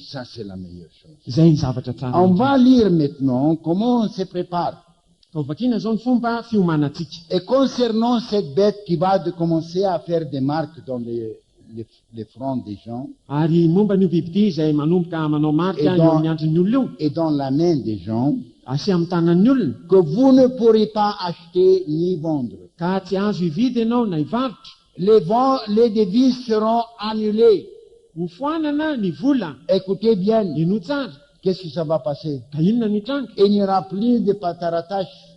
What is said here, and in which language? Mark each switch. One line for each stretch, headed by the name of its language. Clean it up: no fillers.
French: Ça, c'est la meilleure chose.
Malagasy: zay ny zavatra tsara
French: On va lire maintenant comment on se prépare.
Malagasy: ka hovakina zao ny fomba fiomanantsika
French: Et concernant cette bête qui va commencer à faire des marques dans les fronts des gens
Malagasy: ary momba n'io bibidy izay manomboka manao marika eo amin'ny andron'ny olona io
French: et dans la main des gens,
Malagasy: asy amin'ny tanan'ny olona
French: que vous ne pourrez pas acheter ni vendre.
Malagasy: ka tsy azo hividy ianao na hivarotra
French: Les devises seront annulées.
Malagasy: ho foanana ny vola
French: Écoutez bien,
Malagasy: ino tsara
French: qu'est-ce que ça va passer?
Malagasy: ka inona ny tranga
French: Il n'y aura plus de patarataches,